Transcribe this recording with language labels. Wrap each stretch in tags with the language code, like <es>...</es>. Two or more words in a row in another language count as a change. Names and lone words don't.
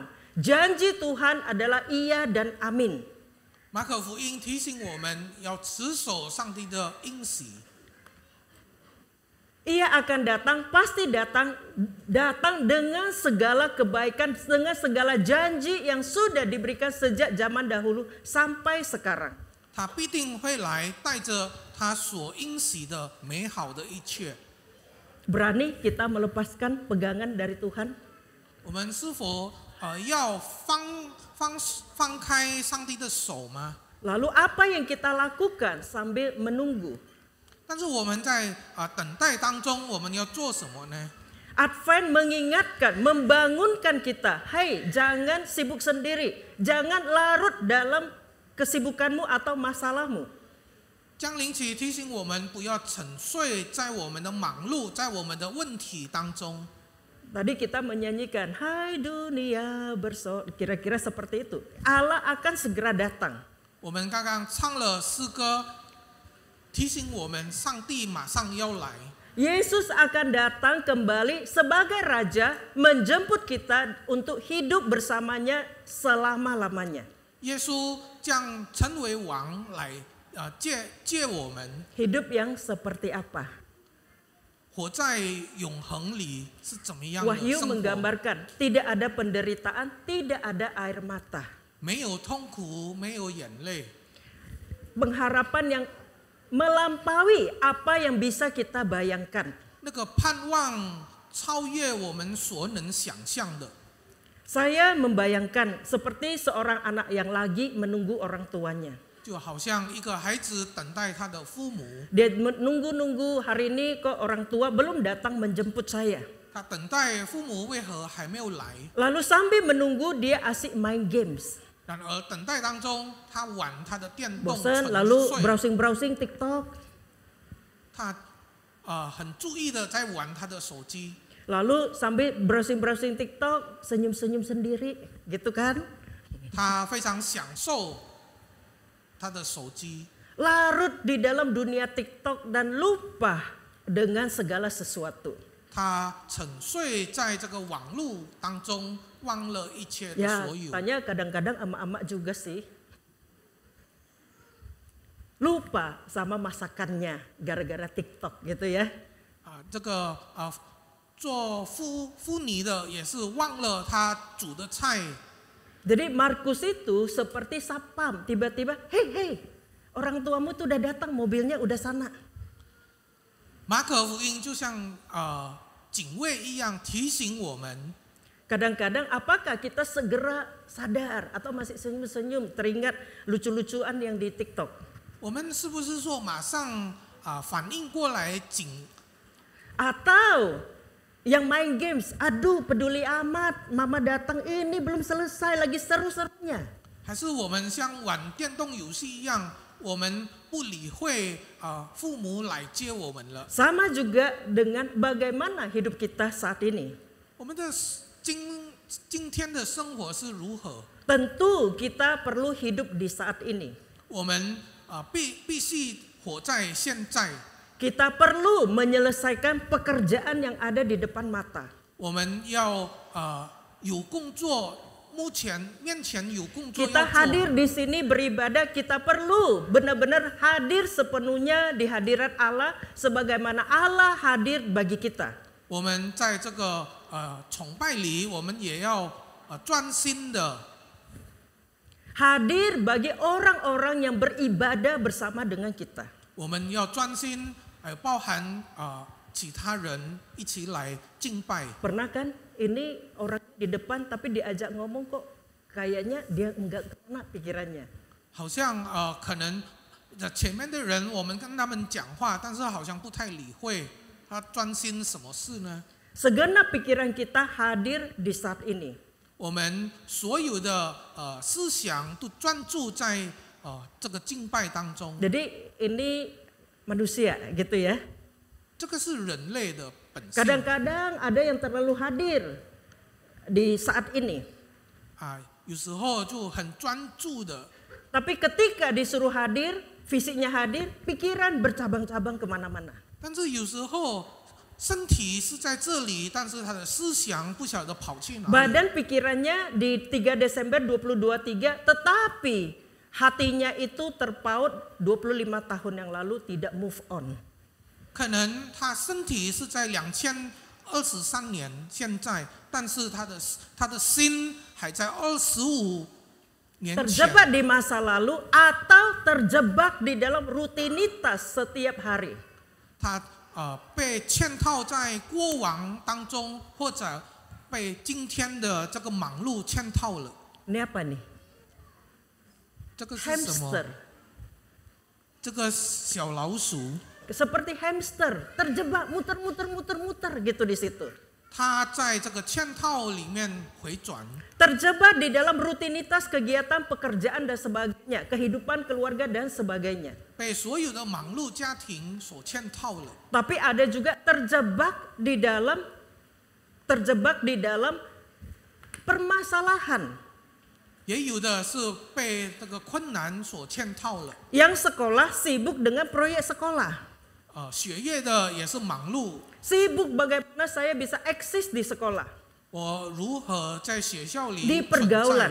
<id>Janji Tuhan adalah iya dan amin.</id> <zh>马可福音提醒我们要持守上帝的应许。</zh> <id>Ia akan datang, pasti datang dengan segala kebaikan, dengan segala janji yang sudah diberikan sejak zaman dahulu sampai sekarang.</id> <zh>他必定会来，带着他所应许的美好的一切。</zh> <id>Berani kita melepaskan pegangan dari Tuhan?</id> <zh>我们是否要放开上帝的手吗？</zh> <id>Lalu apa yang kita lakukan sambil menunggu?</id> <zh>但是我们在等待当中，我们要做什么呢？</zh> <id>Advent mengingatkan, membangunkan kita, hei jangan sibuk sendiri, jangan larut dalam kesibukanmu atau masalahmu.</id> <zh>降临期提醒我们不要沉睡在我们的忙碌，在我们的问题当中。</zh> <id>Tadi kita menyanyikan, hai dunia kira-kira seperti itu. Allah akan segera datang.</id> <zh>我们刚刚唱了诗歌，提醒我们上帝马上要来。</zh> <id>Yesus akan datang kembali sebagai Raja, menjemput kita untuk hidup bersamanya selama-lamanya.</id> <zh>耶稣将成为王来借我们</zh> <id>Hidup yang seperti apa?</id> <zh>活在永恒里是怎么样的</zh> <id>Wahyu</id> <zh>生活？</zh> <id>menggambarkan tidak ada penderitaan, tidak ada air mata.</id> <zh>没有痛苦，没有眼泪，</zh> <id>Pengharapan yang melampaui apa yang bisa kita bayangkan.</id> <zh>那个盼望超越我们所能想象的。</zh> <id>Saya membayangkan seperti seorang anak yang lagi menunggu orang tuanya.</id> <zh>就好像一个孩子等待他的父母，</zh> <id>Dia menunggu-nunggu, hari ini kok orang tua belum datang menjemput saya.</id> <zh>他等待父母为何还没有来？</zh> <id>Lalu sambil menunggu dia asik main games.</id> <zh>然而等待当中，他玩他的电动</zh> <id>Bosan</id> <zh>沉</zh> <id>lalu</id> <zh>睡，</zh> <id>browsing-browsing TikTok.</id> <zh>他很注意的在玩他的手机，</zh> <id>Lalu sambil browsing-browsing TikTok, senyum-senyum sendiri, gitu kan?</id> <zh>他非常享受他的手机，</zh> <id>Larut di dalam dunia TikTok dan lupa dengan segala sesuatu.</id> <zh>他沉睡在这个网络当中，忘了一切的</zh> <id>Ya,</id> <zh>所有。</zh> <id>tanya kadang-kadang emak-emak juga sih. Lupa sama masakannya gara-gara TikTok gitu ya.</id> <zh>这个做妇女的也是忘了他煮的菜。</zh> <id>Jadi Markus itu seperti sapam, tiba-tiba, hei, orang tuamu tuh udah datang, mobilnya udah sana.</id> <zh>马可福音就像警卫一样提醒我们，</zh> <id>Kadang-kadang apakah kita segera sadar atau masih senyum-senyum teringat lucu-lucuan yang di TikTok?</id> <zh>我们是不是说马上反应过来</zh> <id>Atau yang main games, aduh peduli amat, mama datang ini belum selesai lagi seru-serunya.</id> <zh>还是我们像玩电动游戏一样，我们不理会父母来接我们了？</zh> <id>Sama juga dengan bagaimana hidup kita saat ini.</id> <zh>我们的今天的生活是如何？</zh> <id>Tentu kita perlu hidup di saat ini.</id> <zh>我们必须活在现在。</zh> <id>Kita perlu menyelesaikan pekerjaan yang ada di depan mata.</id> <zh>我们要有工作，目前面前有工作</zh> <id>Kita</id> <zh>要做。</zh> <id>hadir di sini beribadah, kita perlu benar-benar hadir sepenuhnya di hadirat Allah sebagaimana Allah hadir bagi kita.</id> <zh>我们在这个崇拜里，我们也要专心的</zh> <id>Hadir bagi orang-orang yang beribadah bersama dengan kita.</id> <zh>我们要专心，包含其他人一起来敬拜。</zh> <id>Pernah kan ini orang di depan tapi diajak ngomong kok kayaknya dia enggak kena pikirannya.</id> <zh>好像可能前面的人我们跟他们讲话，但是好像不太理会，他专心什么事呢？</zh> <id>Segenap pikiran kita hadir di saat ini.</id> <zh>我们所有的思想都专注在这个敬拜当中。</zh> <id>Jadi ini manusia gitu ya.</id> <zh>这个是人类的本性。</zh> <id>Kadang-kadang ada yang terlalu hadir di saat ini.</id> <zh>有时候就很专注的，</zh> <id>Tapi ketika disuruh hadir, fisiknya hadir, pikiran bercabang-cabang kemana-mana.</id> <zh>但是有时候身体是在这里，但是他的思想不晓得跑去哪里。</zh> <id>Badan pikirannya di 3 Desember 2023, tetapi hatinya itu terpaut 25 tahun yang lalu tidak</id> <en>move on.</en> <zh>可能他身体是在2023年现在，但是他的心还在25年前。</zh> <id>Terjebak di masa lalu atau terjebak di dalam rutinitas setiap hari.</id> <zh>他被嵌套在过往当中，或者被今天的这个忙碌嵌套了。</zh> <id>Ini apa nih?</id> <zh>这个是什么？</zh> <id>Hamster.</id> <zh>这个小老鼠，</zh> <id>Seperti hamster, terjebak muter-muter gitu di situ.</id> <zh>它在这个嵌套里面回转，</zh> <id>Terjebak di dalam rutinitas kegiatan pekerjaan dan sebagainya, kehidupan keluarga dan sebagainya.</id> <zh>被所有的忙碌家庭所嵌套了。</zh> <id>Tapi ada juga terjebak di dalam permasalahan.</id> <zh>也有的是被这个困难所嵌套了。</zh> <id>Yang sekolah sibuk dengan proyek sekolah.</id> <zh>学业的也是忙碌，</zh> <id>Sibuk bagaimana saya bisa eksis di sekolah.</id> <zh>我如何在学校里</zh> <id>Di</id> <zh>存在，</zh> <id>pergaulan.</id>